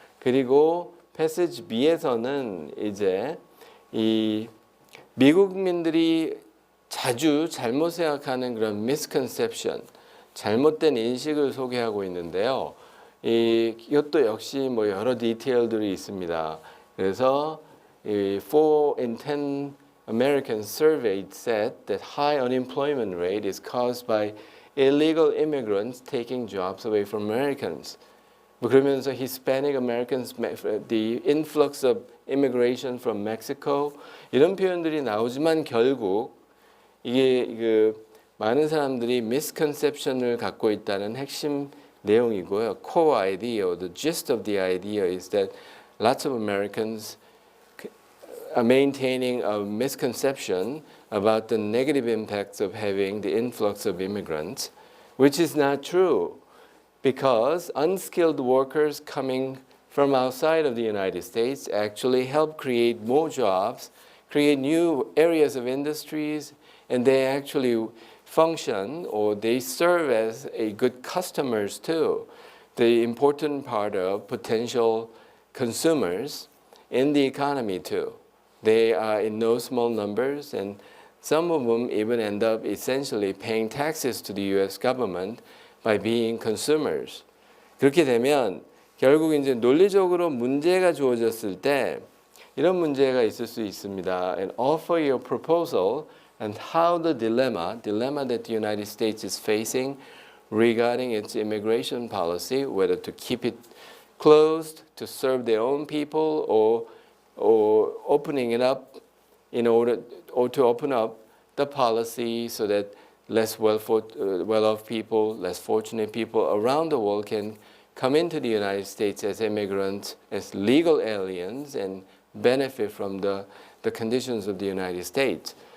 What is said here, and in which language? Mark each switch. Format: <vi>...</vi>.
<ko>그리고 패시지 B에서는 이제 이 미국민들이 자주 잘못 생각하는 그런 misconception, 잘못된 인식을 소개하고 있는데요. 이것도 역시 뭐 여러 디테일들이 있습니다.</ko> <en>그래서 4 in 10 Americans surveyed said that high unemployment rate is caused by illegal immigrants taking jobs away from Americans.</en> <ko>뭐 그러면서</ko> <en>Hispanic Americans, the influx of immigration from Mexico</en> <ko>이런 표현들이 나오지만 결국 이게 그 많은 사람들이 misconception을 갖고 있다는 핵심 내용이고요.</ko> <en>Core idea or the gist of the idea is that lots of Americans are maintaining a misconception about the negative impacts of having the influx of immigrants, which is not true because unskilled workers coming from outside of the United States actually help create more jobs, create new areas of industries, and they actually function or they serve as a good customers too. The important part of potential consumers in the economy too. They are in no small numbers and some of them even end up essentially paying taxes to the US government by being consumers.</en> <ko>그렇게 되면 결국 이제 논리적으로 문제가 주어졌을 때 이런 문제가 있을 수 있습니다.</ko> <en>And offer your proposal and how the dilemma that the United States is facing regarding its immigration policy, whether to keep it closed to serve their own people or opening it up in order or to open up the policy so that less well-off people, less fortunate people around the world can come into the United States as immigrants, as legal aliens, and benefit from the conditions of the United States.</en>